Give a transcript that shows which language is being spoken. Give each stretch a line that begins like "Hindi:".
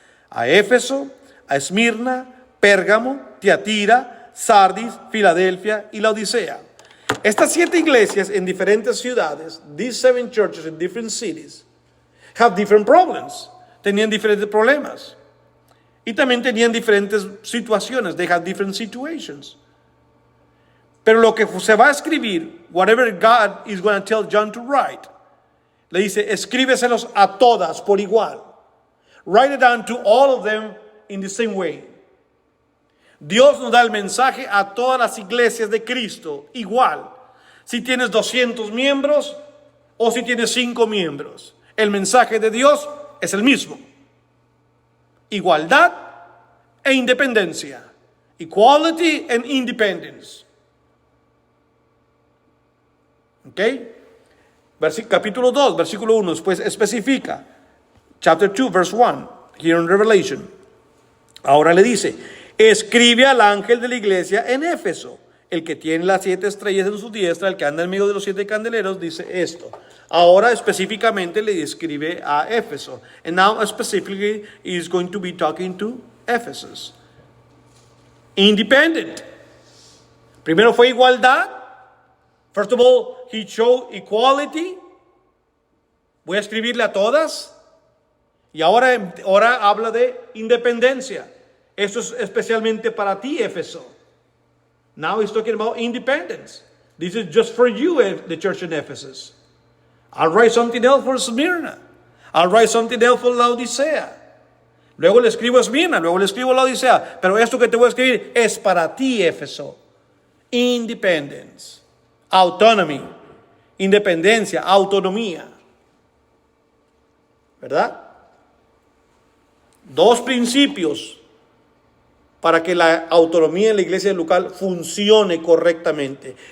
Spanish: A Éfeso, a Esmirna, Pérgamo, Tiatira, Sardis, Filadelfia y la Odisea. Estas 7 iglesias en diferentes ciudades,
English: these 7 churches in different cities, have different problems.
Spanish: Tenían diferentes problemas. Y también tenían diferentes situaciones.
English: They had different situations.
Spanish: Pero lo que se va a escribir,
English: whatever God is going to tell John to write,
Spanish: le dice, escríbeselos a todas por igual.
English: Write it down to all of them in the same way.
Spanish: Dios nos da el mensaje a todas las iglesias de Cristo igual. Si tienes 200 miembros o si tienes 5 miembros. El mensaje de Dios es el mismo. Igualdad e independencia.
English: Equality and independence.
Spanish: ¿Ok? Capítulo 2, versículo 1, después especifica.
English: Chapter 2, verse 1, here in Revelation.
Spanish: Ahora le dice, escribe al ángel de la iglesia en Éfeso, el que tiene las 7 estrellas en su diestra, el que anda en medio de los 7 candeleros, dice esto. Ahora específicamente le escribe a Éfeso.
English: And now specifically he is going to be talking to Ephesus. Independent.
Spanish: Primero fue igualdad.
English: First of all, he showed equality.
Spanish: Voy a escribirle a todas. Y ahora habla de independencia. Esto es especialmente para ti, Éfeso.
English: Now he's talking about independence. This is just for you, the church in Ephesus. I'll write something else for Smyrna. I'll write something else for Laodicea.
Spanish: Luego le escribo a Esmirna, luego le escribo a Laodicea. Pero esto que te voy a escribir es para ti, Éfeso.
English: Independence. Autonomy.
Spanish: Independencia, autonomía. ¿Verdad? 2 principios para que la autonomía en la iglesia local funcione correctamente.